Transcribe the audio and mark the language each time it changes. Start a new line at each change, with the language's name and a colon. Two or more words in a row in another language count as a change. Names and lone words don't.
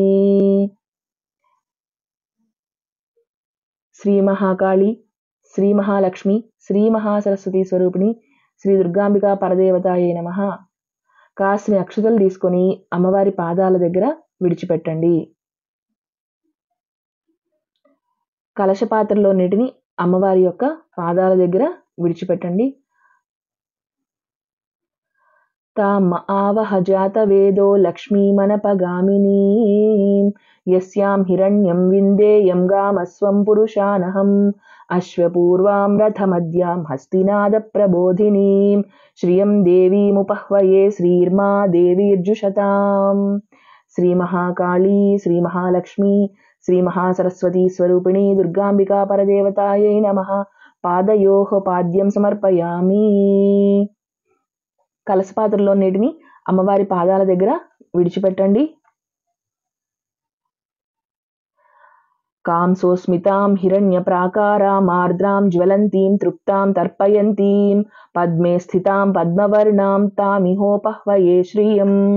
Sanskrit: श्री महाकाली श्री महालक्ष्मी श्री महासरस्वती स्वरूपिणी श्री दुर्गांबिका परदेवतायै नमः
Telugu: కాస్ని అక్షతలు తీసుకొని అమ్మవారి పాదాల దగ్గర విడిచిపెట్టండి కలశ పాత్రలో నీటిని అమ్మవారి యొక్క పాదాల దగ్గర విడిచిపెట్టండి
Sanskrit: ताम आवह जातवेदो लक्ष्मीमनपगामिनीं यस्यां हिरण्यं विन्देयं गामस्वं पुरुषानहम् अश्वपूर्वां रथमद्यां हस्तिनादप्रबोधिनीं श्रियं देवीमुपह्वये श्रीर्मा देवीर्जुषताम् श्रीमहाकाली श्रीमहालक्ष्मी श्रीमहासरस्वती स्वरूपिणी दुर्गांबिका परदेवतायै नमः पादयोः पाद्यं समर्पयामि
Telugu: కలశపాత్రలో నీటిని అమ్మవారి పాదాల దగ్గర విడిచిపెట్టండి
Sanskrit: కాంసోస్మితాం హిరణ్యప్రాకారాం ఆర్ద్రాం జ్వలంతీం తృప్తాం తర్పయంతీం పద్మే స్థితాం పద్మవర్ణాం తామిహోపహ్వయే శ్రియం